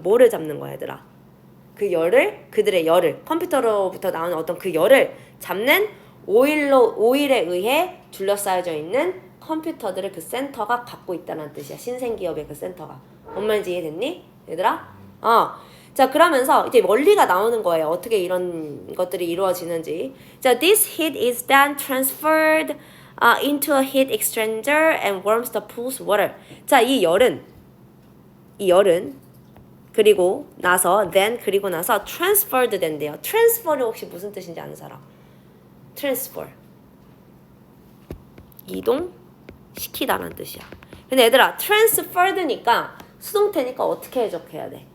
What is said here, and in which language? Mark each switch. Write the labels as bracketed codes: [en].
[ko] 뭐를 잡는 거야, 얘들아? 그들의 열을, 컴퓨터로부터 나오는 어떤 그 열을 잡는 오일에 의해 둘러싸여져 있는 컴퓨터들을 그 센터가 갖고 있다는 뜻이야. 신생기업의 그 센터가. 뭔 말인지 이해됐니? 얘들아? 자, 그러면서 이제 원리가 나오는 거예요. 어떻게 이런 것들이 이루어지는지. [en] 자, this heat is then transferred into a heat exchanger and warms the pool's water. [ko] 자, 이 열은 그리고 나서 transferred 된대요. transfer를 혹시 무슨 뜻인지 아는 사람? [en] transfer. [ko] 이동시키다라는 뜻이야. 근데 얘들아, transferred니까 수동태니까 어떻게 해석해야 돼?